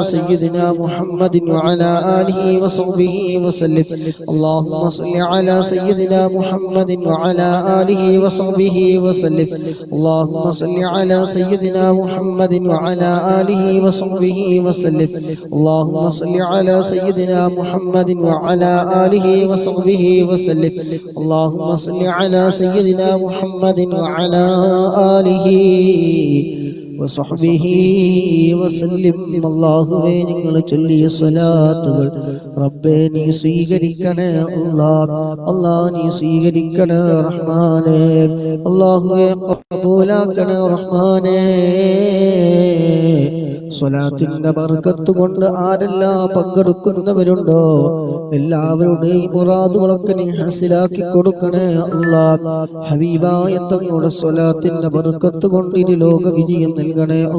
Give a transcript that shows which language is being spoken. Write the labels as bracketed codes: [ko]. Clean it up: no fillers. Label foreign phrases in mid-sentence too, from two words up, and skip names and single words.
[ar] سيدنا محمد وعلى آله وصحبه وسلم اللهم صل على سيدنا محمد وعلى آله وصحبه وسلم اللهم صل على سيدنا محمد وعلى آله وصحبه وسلم اللهم صل على سيدنا محمد وعلى آله وصحبه وسلم اللهم صل على سيدنا محمد وعلى آله وصحبه وسلم [ml] അല്ലാഹുവേ നിങ്ങൾ ചൊല്ലിയ സ്വലാത്തുകൾ റബ്ബേ നീ സ്വീകരിക്കണേ അല്ലാഹ് നീ സ്വീകരിക്കണേ റഹ്മാനേ അല്ലാഹുവേ ഖബൂലാക്കണേ റഹ്മാനേ സ്വലാത്തിന്റെ ബർക്കത്ത് കൊണ്ട് ആരെല്ലാം പങ്കെടുക്കുന്നവരുണ്ടോ എല്ലാവരുടെയും മുറാദുകളൊക്കെ നീ ഹസിലാക്കി കൊടുക്കണേ അല്ലാഹ് ഹബീബായ തങ്ങളുടെ സ്വലാത്തിന്റെ ബർക്കത്ത് കൊണ്ട് ഇനി ലോക വിജയം നൽകണേ